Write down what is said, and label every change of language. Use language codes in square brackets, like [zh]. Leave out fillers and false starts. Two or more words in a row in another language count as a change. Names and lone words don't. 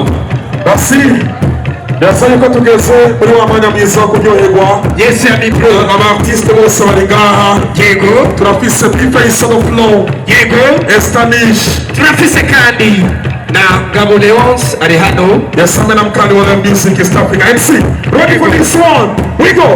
[rn] Ndasaba ko tugeze muri wa mwanya mwiza wo kuryoherwa. Yes, Amipro abartiste bose bari ngaha. Yego turafise Paix no Flow. Yego Estanish. turafise kandi na Gabo Leonce ari hano. [sw] Yasame na mkali wa music East Africa. [en] MC, ready for this one? We go.